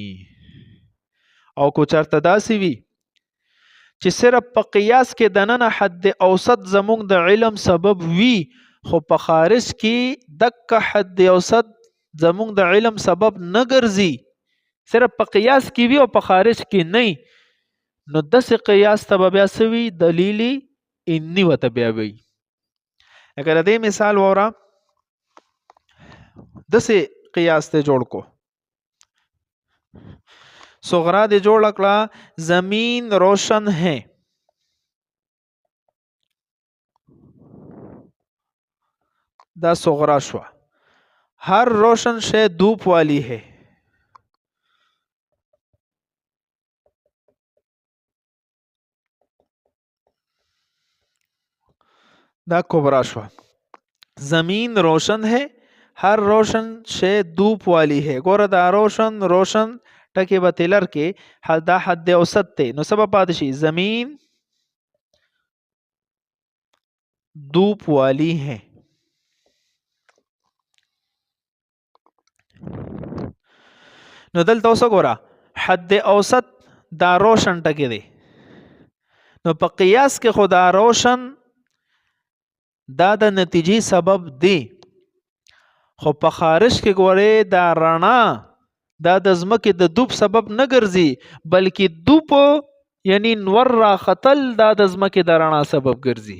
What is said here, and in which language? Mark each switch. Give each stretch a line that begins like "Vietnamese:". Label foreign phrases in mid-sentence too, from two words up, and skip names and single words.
Pashto: او کو چرته داسې وي چې صرف په قیاس کې دننه حد اوسط زمونږ د علم سبب وي خو په خارج کې دک حد اوسط زمونږ د علم سبب نه ګرځي، صرف په قیاس کې وي او په خارج کې نه. نو داسې قیاس ته بیا سوي دلیل انی وته بیا وي. اگر دې مثال وره داسې قیاس ته جوړ کو صغرا دې جوړ کړه
Urdu: زمین روشن ہے
Pashto: دا صغرا شو.
Urdu: ہر روشن شے دھوپ والی ہے
Pashto: دا کبرا شو.
Urdu: زمین روشن ہے ہر روشن شے دھوپ والی ہے.
Pashto: ګوره دا روشن روشن ټکی به تلر کې دا حد اوسط ته نو سبب پاتې شي
Urdu: زمین دھوپ والی ہے.
Pashto: نو دلته اوس ګوره حد اوسط دا روشن ټکی دی نو په قیاس کې خدا روشن دا د نتیجې سبب دی خو په خارج کې ګوره دا رڼا دا د ځمکې د دوب سبب نه ګرځي بلکې دوب یعنی نور را خطل دا د ځمکې د رڼا سبب ګرځي.